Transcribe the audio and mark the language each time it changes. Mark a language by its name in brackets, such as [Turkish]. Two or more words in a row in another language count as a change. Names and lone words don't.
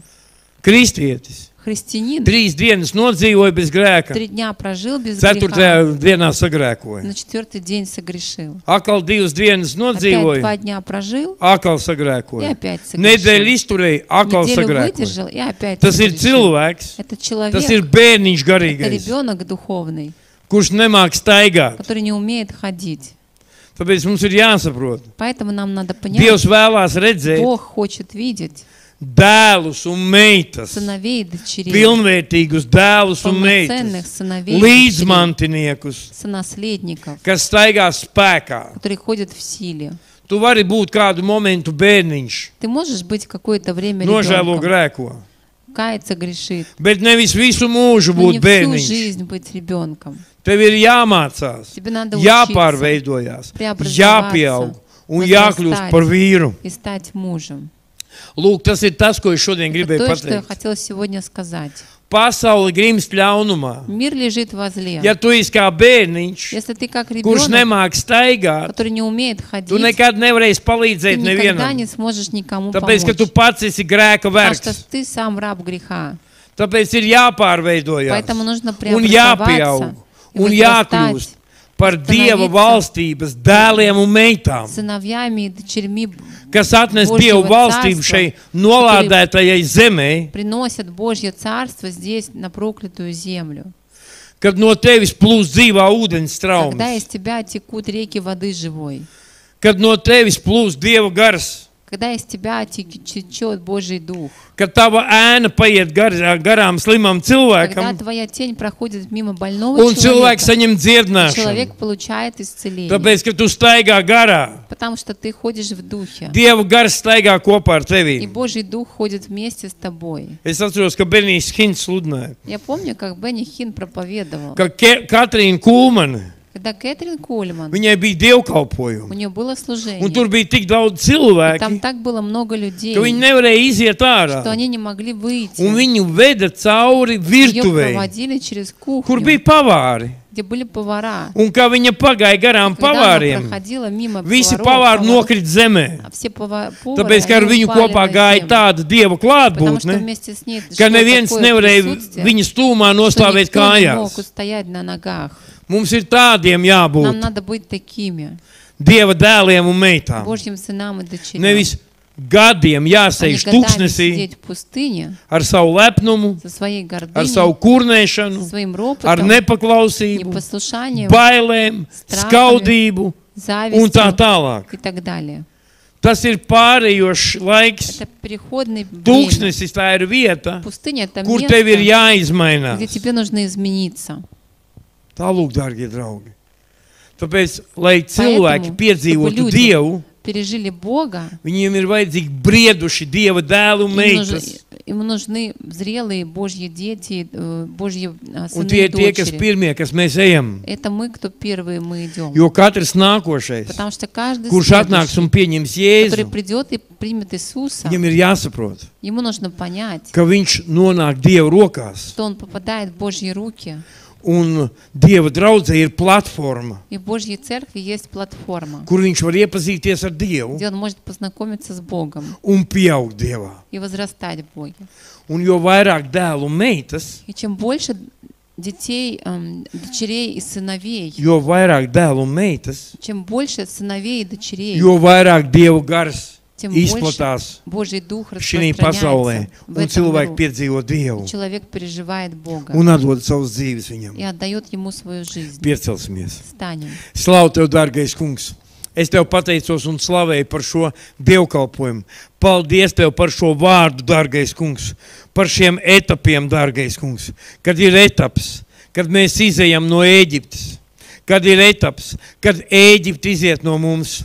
[Latvian] Kristietis [Russian] Христианин [Latvian] 3 dienas nodzīvoja bez grēka, [Russian] 3 дня прожил без 4. греха, [Latvian] dienā sagrēkoja. [Russian] на 4-й день согрешил. [Latvian] Atkal 2 dienas [Russian] Опять 2 [Latvian] nodzīvoja, [Russian] дня прожил [Latvian] atkal [Russian] и [Latvian] sagrēkoja. [Russian] опять [Latvian] Nedēļu [Russian] согрешил. [Latvian] izturēja, atkal [Russian] Неделю [Latvian] sagrēkoja. [Russian] выдержал и опять [Latvian] Tas ir [Russian] согрешил. [Latvian] cilvēks, [Russian] Это [Latvian] tas [Russian] человек, [Latvian] ir bērniņš [Russian] это [Latvian] garīgais, [Russian] ребенок духовный, [Latvian] kurš nemāk staigāt. [Russian] который не умеет ходить. [Latvian] Tāpēc mums ir jāsaprot. [Russian] Поэтому нам надо понять, [Latvian] Dievs vēlās redzēt [Russian] Бог хочет видеть [Latvian] dēlus un meitas, [Russian] сыновей и дочерей, [Latvian] pilnvērtīgus dēlus un [Russian] полноценных [Latvian] meitas, [Russian] сыновей и дочерей, [Latvian] līdzmantinieks, [Russian] сонаследников, [Latvian] kas staigā spēkā. [Russian] которые ходят в силе. [Latvian] Tu vari būt kādu momentu bērniņš, [Russian] Ты можешь быть какое-то время [Latvian] nožēlo [Russian] ребенком, [Latvian] grēko, [Russian] каяться, грешит, [Latvian] bet nevis visu mūžu [Russian] но не [Latvian] būt [Russian] всю [Latvian] bērniņš. [Russian] жизнь быть ребенком. [Latvian] Tev ir jāmācās, [Russian] Тебе надо учиться [Latvian] jāpārveidojās, [Russian] преобразоваться, [Latvian] jāpieaug un jākļūst [Russian] возрастать [Latvian] par vīru. [Russian] и стать мужем. [Latvian] Lūk, tas ir tas, ko es šodien [Russian] Это [Latvian] gribēju [Russian] то, что я [Latvian] pateikt. [Russian] хотела сегодня сказать. [Latvian] Pasaule grimst ļaunumā. [Russian] Мир лежит во зле. [Latvian] Ja tu esi kā bērniņš, [Russian] Если ты как [Latvian] kurš [Russian] ребенок, [Latvian] nemāk staigāt, [Russian] который не умеет [Latvian] tu [Russian] ходить, [Latvian] nekad nevarēsi [Russian] ты [Latvian] palīdzēt [Russian] никогда [Latvian] nevienam. [Russian] не сможешь никому [Latvian] Tāpēc, ka tu [Russian] помочь. [Latvian] pats esi grēka [Russian] Потому что [Latvian] vergs. [Russian] ты сам раб греха. [Latvian] Tāpēc ir jāpārveidojās [Russian] Поэтому нужно [Latvian] un jāpieaug [Russian] преобразоваться и [Latvian] un [Russian] возрастать [Latvian] jākļūst par Dieva [Russian] становиться [Latvian] valstības dēliem un meitām, [Russian] сыновьями и дочерьми, [Latvian] kas atnes [Russian] Božjего [Latvian] Dievu valstību [Russian] царства, [Latvian] šai nolādētajai zemē, [Russian] приносят Божье Царство здесь, на проклятую землю. [Latvian] kad no tevis plūst dzīvā ūdens [Russian] Когда [Latvian] traumas, [Russian] из тебя текут реки воды живой. [Latvian] kad no tevis plūst Dieva gars, [Russian] Когда из тебя течет Божий Дух, [Latvian] kad tava ēna paiet garām slimam [Russian] когда [Latvian] cilvēkam, [Russian] твоя тень проходит мимо больного [Latvian] un cilvēks [Russian] человека, [Latvian] saņem [Russian] и [Latvian] dziedināšanu. [Russian] человек получает исцеление, [Latvian] Tāpēc, ka tu staigā garā, [Russian] потому что ты ходишь в Духе, [Latvian] Dieva gars staigā kopā ar [Russian] и [Latvian] tevi. [Russian] Божий Дух ходит вместе с тобой. [Latvian] Es atceros, ka Benijs Hinds sludināja, [Russian] Я помню, как Бенни Хин проповедовал, [Latvian] ka Katrīna Kulmane, [Russian] когда Кэтрин Кольман, [Latvian] viņai bija [Russian] у [Latvian] dievkalpojumi, [Russian] нее было [Latvian] un [Russian] служение, [Latvian] tur bija tik daudz [Russian] и [Latvian] cilvēki, [Russian] там так было много людей, [Latvian] ka viņi nevarēja iziet ārā. [Russian] что они не могли выйти. [Latvian] Un viņu veda cauri [Russian] Ее [Latvian] virtuvei, [Russian] проводили через [Latvian] kur [Russian] кухню, [Latvian] bija pavāri. [Russian] где были повара. [Latvian] Un kā viņa pagāja garām [Russian] Когда она [Latvian] pavāriem, [Russian] проходила мимо [Latvian] visi [Russian] поваров, [Latvian] pavāri nokrita zemē. [Russian] все повары, [Latvian] Tāpēc, ka ar [Russian] они [Latvian] viņu [Russian] упали [Latvian] kopā [Russian] на [Latvian] gāja [Russian] землю. [Latvian] tāda dieva [Russian] Потому что [Latvian] klātbūtne, [Russian] вместе с ней [Latvian] ka [Russian] шло [Latvian] neviens [Russian] такое [Latvian] nevarēja [Russian] присутствие, [Latvian] viņas tūmā [Russian] что [Latvian] nostāvēt [Russian] никто не мог [Latvian] kājās. [Russian] устоять на ногах. [Latvian] Mums ir tādiem [Russian] Нам [Latvian] jābūt [Russian] надо быть такими, [Latvian] dieva dēliem un meitām. [Russian] Божьим сынам и дочерям. [Latvian] Nevis gadiem [Russian] Они [Latvian] jāsēž [Russian] годами [Latvian] tūkstnesī [Russian] сидеть в пустыне [Latvian] ar savu lepnumu, [Russian] со своей [Latvian] ar [Russian] гордыней, [Latvian] savu [Russian] со [Latvian] kurnēšanu, [Russian] своим [Latvian] ar [Russian] ропотом, [Latvian] nepaklausību, [Russian] непослушанием, [Latvian] bailēm, skaudību un tā [Russian] завистью [Latvian] tālāk. [Russian] и так далее. [Latvian] Tas ir pārējošs laiks. [Russian] Это переходное время. [Latvian] Tūkstnesis tā ir vieta, [Russian] Пустыня — это [Latvian] kur tev ir [Russian] место, [Latvian] jāizmainās. [Russian] где тебе нужно измениться. [Latvian] Tālūk, dārgie draugi. Tāpēc, lai cilvēki [Russian] Поэтому, [Latvian] piedzīvotu [Russian] чтобы люди [Latvian] Dievu, [Russian] пережили Бога, [Latvian] viņiem ir vajadzīgi brieduši Dieva dēlu un meitas. [Russian] им нужны зрелые Божьи дети, Божьи [Latvian] Un [Russian] сыны [Latvian] tie [Russian] и [Latvian] ir tie, kas [Russian] дочери. [Latvian] pirmie, kas mēs ejam. [Russian] Это мы, кто первые мы идем. [Latvian] Jo katrs nākošais, [Russian] Потому что каждый [Latvian] kurš atnāks un [Russian] следующий, [Latvian] pieņems [Russian] который [Latvian] Jēzu, [Russian] придет и примет Иисуса, [Latvian] viņam ir jāsaprot, [Russian] ему нужно понять, [Latvian] ka viņš nonāk Dieva rokās. [Russian] что он попадает в Божьи руки. [Latvian] Un Dieva draudzē ir platforma, [Russian] И в Божьей церкви есть платформа, [Latvian] kur viņš var iepazīties ar Dievu [Russian] где он может познакомиться с Богом [Latvian] un pieaugt Dievā. [Russian] и возрастать в Боге. [Latvian] Un jo vairāk dēlu un meitas, [Russian] И чем больше детей, дочерей и сыновей, [Latvian] jo vairāk dēlu un meitas, [Russian] чем больше сыновей и дочерей, [Latvian] jo vairāk Dieva gars [Russian] тем больше [Latvian] izplatās [Russian] Божий Дух [Latvian] šī pasaulē, [Russian] распространяется в [Latvian] un [Russian] этом [Latvian] cilvēki [Russian] миру. [Latvian] piedzīvo Dievu [Russian] Человек переживает Бога [Latvian] un atdod savas dzīves viņam. [Russian] и отдает Ему свою жизнь. [Latvian] Piecelsimies. [Russian] Встанем. [Latvian] Slavu Tev, dārgais kungs! Es Tev pateicos un slavēju par šo dievkalpojumu. Paldies Tev par šo vārdu, dārgais kungs, par šiem etapiem, dārgais kungs. Kad ir etaps, kad mēs izejam no Ēģiptes, kad ir etaps, kad Ēģipte iziet no mums.